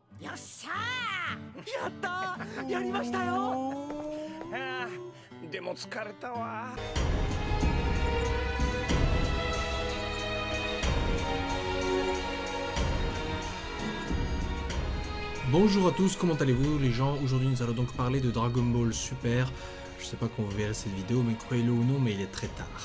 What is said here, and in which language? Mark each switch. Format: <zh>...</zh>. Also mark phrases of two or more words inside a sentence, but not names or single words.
<ja>しゃー。やったー、やりましたよ。ああ、でも疲れたわ。</ja> <fr>Bonjour à tous, comment allez-vous les gens? Aujourd'hui nous allons donc parler de Dragon Ball Super. Je sais pas quand vous verrez cette vidéo, mais croyez-le ou non, mais il est très tard.</fr>